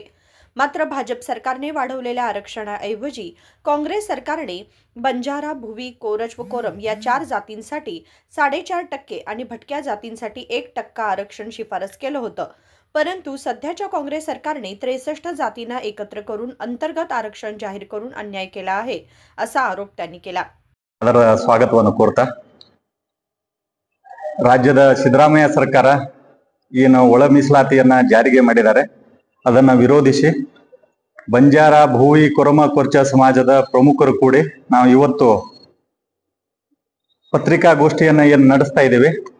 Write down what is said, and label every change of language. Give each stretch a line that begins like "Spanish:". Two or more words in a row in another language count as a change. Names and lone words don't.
Marathi: मात्र भाजप सरकारने वाढवलेल्या आरक्षणाऐवजी काँग्रेस सरकारने बंजारा, भुवी, कोरच व कोरम या 4 जातींसाठी 4.5% आणि भटक्या जातींसाठी 1% आरक्षण शिफारस केलं होतं। परंतु सध्याच्या काँग्रेस सरकारने 63 जातींना एकत्र करून अंतर्गत आरक्षण जाहीर करून अन्याय केला आहे, असा आरोप त्यांनी केला।
Kannada: ಅದರ ಸ್ವಾಗತವನ್ನು ಕೋರ್ತಾ ರಾಜ್ಯದ ಸಿದ್ದರಾಮಯ್ಯ ಸರ್ಕಾರ ಏನು ಒಳ ಮೀಸಲಾತಿಯನ್ನ ಜಾರಿಗೆ ಮಾಡಿದ್ದಾರೆ ಅದನ್ನ ವಿರೋಧಿಸಿ ಬಂಜಾರ, ಭೂವಿ, ಕೊರಮ, ಕೊರ್ಚ ಸಮಾಜದ ಪ್ರಮುಖರು ಕೂಡಿ ನಾವು ಇವತ್ತು ಪತ್ರಿಕಾಗೋಷ್ಠಿಯನ್ನ ಏನು ನಡೆಸ್ತಾ ಇದ್ದೇವೆ।